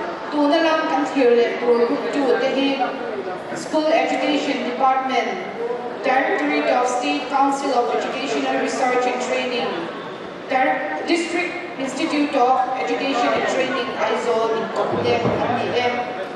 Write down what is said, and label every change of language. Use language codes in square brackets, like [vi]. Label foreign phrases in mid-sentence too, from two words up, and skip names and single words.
[en] Tunalam Kanthirle Group 2 School Education Department, Directorate of State Council of Educational Research and Training, District Institute of Education and Training, ISOL in Kopilem, MDM.